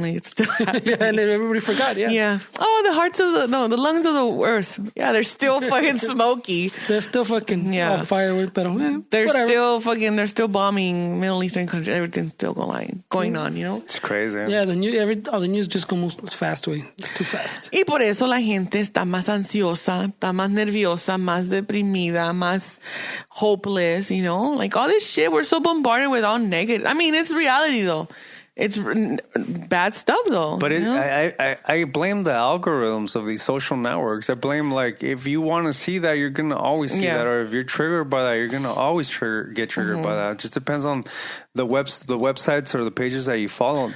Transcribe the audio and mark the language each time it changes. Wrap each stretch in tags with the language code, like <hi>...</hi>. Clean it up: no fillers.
<en>Like, it's still happening. Yeah, and then everybody forgot, yeah. Yeah. Oh, the lungs of the earth. Yeah, they're still fucking smoky. They're still fucking on fire, güey, pero They're still bombing Middle Eastern countries. Everything's still going on, you know? It's crazy. Yeah, all the news just goes fast, güey. It's too fast.</en> <es>Y por eso la gente está más ansiosa, está más nerviosa, más deprimida, más</es> <en>hopeless, you know? Like, all this shit, we're so bombarded with all negative. I mean, it's reality, though. It's bad stuff, though. But I blame the algorithms of these social networks. I blame, like, if you want to see that, you're going to always see that. Or if you're triggered by that, you're going to always get triggered by that. It just depends on the websites or the pages that you follow.</en>